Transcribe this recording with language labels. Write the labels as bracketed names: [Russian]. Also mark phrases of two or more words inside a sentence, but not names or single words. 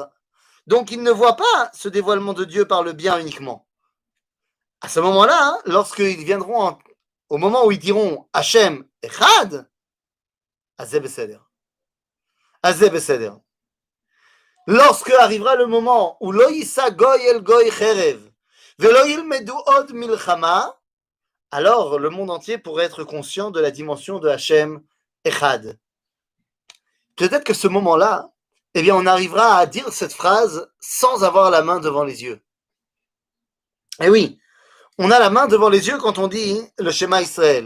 [French] Donc, ils ne voient pas ce dévoilement de Dieu par le bien uniquement. À ce moment-là, hein, lorsqu'ils viendront au moment où ils diront [Hebrew] השם אחד, אז זה בסדר. אז זה בסדר. [French] Lorsque arrivera le moment où [Hebrew] לא ישא גוי אל גוי חרב, ולא ילמדו עוד מלחמה, [French] alors le monde entier pourrait être conscient de la dimension de [Hebrew] השם אחד. [French] Peut-être que ce moment-là, eh bien, on arrivera à dire cette phrase sans avoir la main devant les yeux. Eh oui, on a la main devant les yeux quand on dit le Shema Israël.